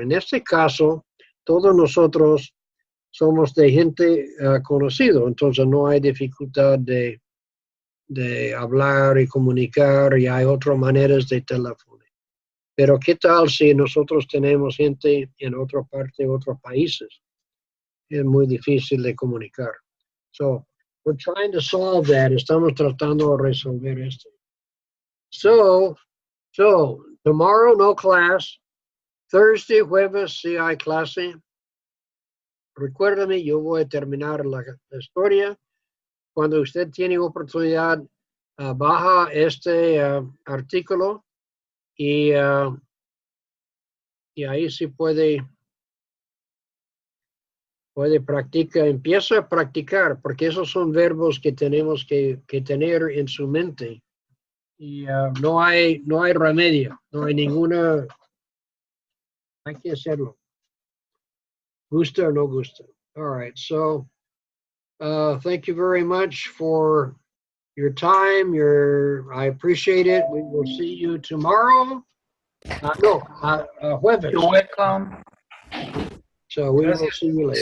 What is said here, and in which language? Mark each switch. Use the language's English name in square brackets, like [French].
[Spanish] En este caso, todos nosotros somos de gente conocido, entonces no hay dificultad de hablar y comunicar, y hay otras maneras de teléfono. Pero ¿qué tal si nosotros tenemos gente en otra parte, otros países? Es muy difícil de comunicar. [English] So, we're trying to solve that. [Spanish] Estamos tratando de resolver esto. [English] So, tomorrow no class. [Spanish] Thursday, jueves, sí hay clase. Recuérdame, yo voy a terminar la historia. Cuando usted tiene oportunidad, baja este artículo y ahí sí puede practicar, empieza a practicar, porque esos son verbos que tenemos que tener en su mente. Y no hay remedio, no hay ninguna, hay que hacerlo. Gusta o no gusta. [English] All right, so thank you very much for your time. I appreciate it. We will see you tomorrow. [Spanish] Jueves. [English] You're welcome. So we will see you later.